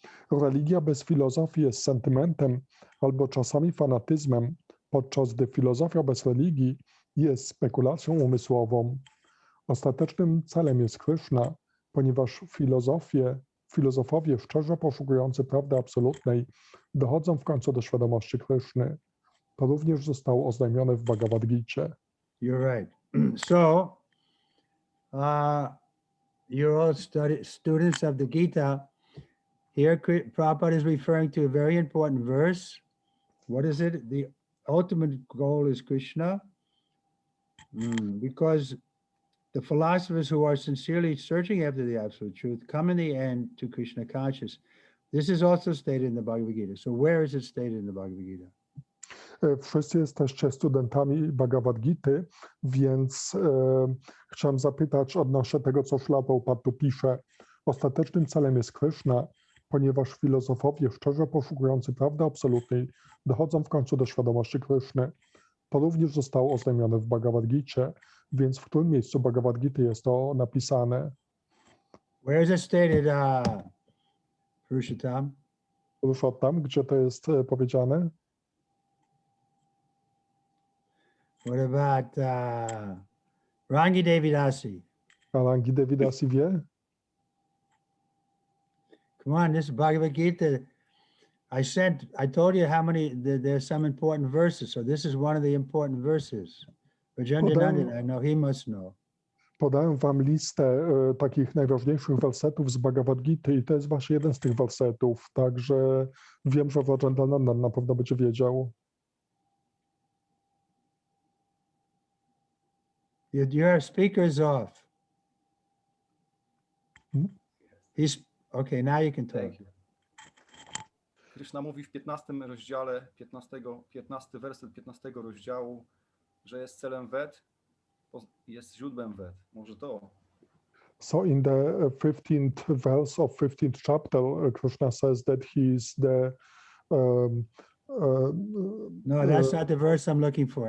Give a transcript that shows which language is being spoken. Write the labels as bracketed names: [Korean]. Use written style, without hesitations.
[Polish] Religia bez filozofii jest sentymentem albo czasami fanatyzmem, podczas gdy filozofia bez religii jest spekulacją umysłową. Ostatecznym celem jest Kryszna, ponieważ filozofowie szczerze poszukujący prawdy absolutnej dochodzą w końcu do świadomości Kryszny. To również zostało oznajmione w Bhagavat Gicie. [English] You're right. So, you're all students of the Gita. Here, Prabhupada is referring to a very important verse. What is it? The ultimate goal is Krishna. Because the philosophers who are sincerely searching after the absolute truth come in the end to Krishna consciousness. This is also stated in the Bhagavad Gita. So where is it stated in the Bhagavad Gita? [Polish] Wszyscy jesteście studentami Bhagavad Gity, więc chciałem zapytać odnośnie tego, co Śrila Prabhupada tu pisze. Ostatecznym celem jest Kryszna, ponieważ filozofowie szczerze poszukujący prawdy absolutnej dochodzą w końcu do świadomości Kryszny. To również zostało oznajmione w Bhagavad Gicie, więc w którym miejscu Bhagavad Gity jest to napisane? [English] Where is it stated, Purushottam? [Polish] Purushottam, gdzie to jest powiedziane? [English] What about Rangi Devidasi? [Polish] A Rangi Devidasi wie? [English] Come on, this is Bhagavad Gita. I told you how many, there's some important verses. So this is one of the important verses. Gajandananda, I know he must know. [Polish] Podałem wam listę takich najważniejszych wersetów z Bhagavad Gity i to jest właśnie jeden z tych wersetów, także wiem, że Rajandananda na pewno będzie wiedział. [English] Your speaker is off. Hmm? He's okay. Now you can talk. Thank you. [Polish] Krishna mówi w 15 rozdziale, 15 werset 15 rozdziału, że jest celem Ved, jest źródłem Ved. Może to. [English] So in the 15th verse of 15th chapter, Krishna says that he is the No, that's not the verse I'm looking for.